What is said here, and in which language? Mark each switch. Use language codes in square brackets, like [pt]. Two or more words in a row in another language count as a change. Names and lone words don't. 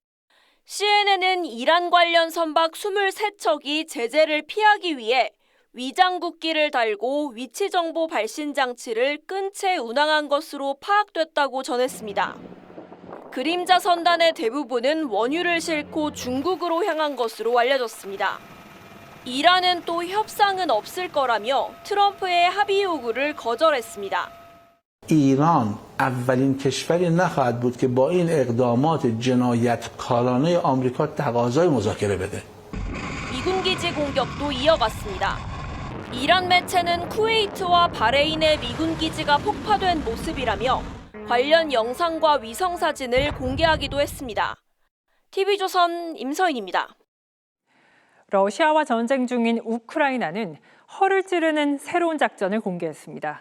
[ko] CNN은 이란 관련 선박 23척이 제재를 피하기 위해 위장국기를 달고 위치 정보 발신 장치를 끈 채 운항한 것으로 파악됐다고 전했습니다. 그림자 선단의 대부분은 원유를 싣고 중국으로 향한 것으로 알려졌습니다. 이란은 또 협상은 없을 거라며 트럼프의 합의 요구를 거절했습니다. [fa] ایران اولین کشوری نخواهد بود که با این اقدامات جنایتکارانه آمریکا تقاضای مذاکره بده. [ko] 미군 기지 공격도 이어갔습니다. 이란 매체는 쿠웨이트와 바레인의 미군 기지가 폭파된 모습이라며 관련 영상과 위성 사진을 공개하기도 했습니다. TV조선 임서인입니다. 러시아와 전쟁 중인 우크라이나는 허를 찌르는 새로운 작전을 공개했습니다.